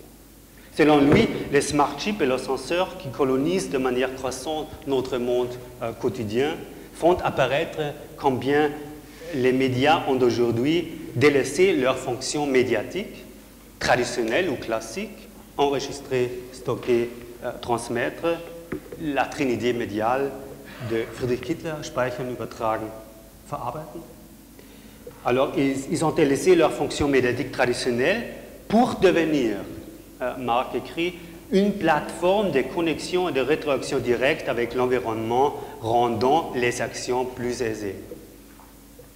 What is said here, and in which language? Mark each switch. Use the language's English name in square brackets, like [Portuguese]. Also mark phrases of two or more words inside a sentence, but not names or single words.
[French] Selon lui, les [English] smart chips [French] et les senseurs qui colonisent de manière croissante notre monde quotidien font apparaître combien les médias ont aujourd'hui délaissé leurs fonctions médiatiques, traditionnelles ou classiques, enregistrer, stocker, transmettre, la trinité médiale de Friedrich Kittler, [German] speichern, übertragen, verarbeiten. [French] Alors, ils ont délaissé leurs fonctions médiatiques traditionnelles pour devenir, Marc écrit, une plateforme de connexion et de rétroaction directe avec l'environnement, rendant les actions plus aisées.